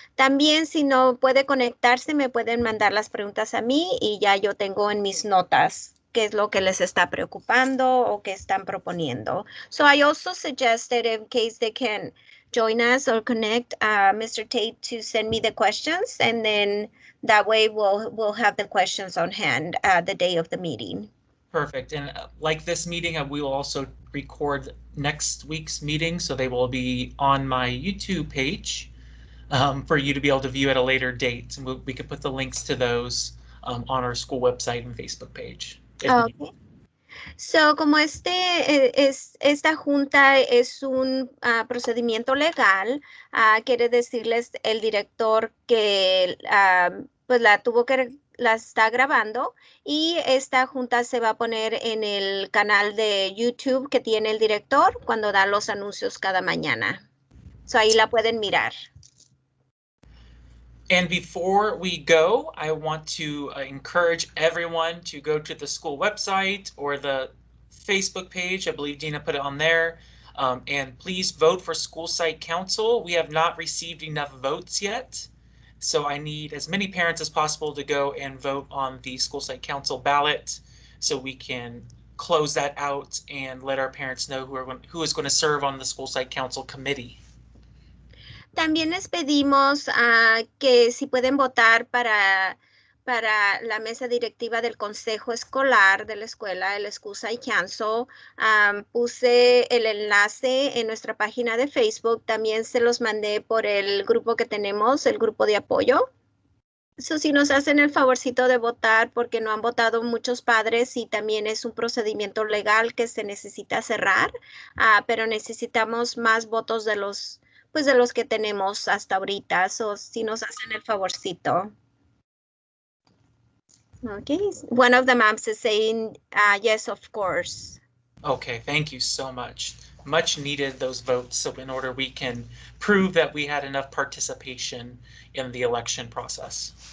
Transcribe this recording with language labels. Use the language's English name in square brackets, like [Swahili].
[Spanish] También si no puede conectarse, me pueden mandar las preguntas a mí y ya yo tengo en mis notas qué es lo que les está preocupando o qué están proponiendo. [English] So I also suggested in case they can join us or connect Mr. Tate to send me the questions, and then that way we'll have the questions on hand the day of the meeting. Perfect. And like this meeting, we will also record next week's meeting, so they will be on my YouTube page for you to be able to view at a later date. And we could put the links to those on our school website and Facebook page. Okay. [Spanish] So, como esta junta es un procedimiento legal, quiere decirles el director que pues la está grabando, y esta junta se va a poner en el canal de YouTube que tiene el director cuando da los anuncios cada mañana. So, ahí la pueden mirar. [English] And before we go, I want to encourage everyone to go to the school website or the Facebook page. I believe Dina put it on there. And please vote for School Site Council. We have not received enough votes yet. So I need as many parents as possible to go and vote on the School Site Council ballot so we can close that out and let our parents know who is going to serve on the School Site Council committee. [Spanish] También les pedimos que si pueden votar para la mesa directiva del consejo escolar de la escuela, el School Site Council. Puse el enlace en nuestra página de Facebook. También se los mandé por el grupo que tenemos, el grupo de apoyo. So, si nos hacen el favorcito de votar, porque no han votado muchos padres y también es un procedimiento legal que se necesita cerrar, pero necesitamos más votos de los que tenemos hasta ahorita. So, si nos hacen el favorcito. [English] Okay, one of the moms is saying yes, of course. Okay, thank you so much. Much needed those votes, so in order we can prove that we had enough participation in the election process.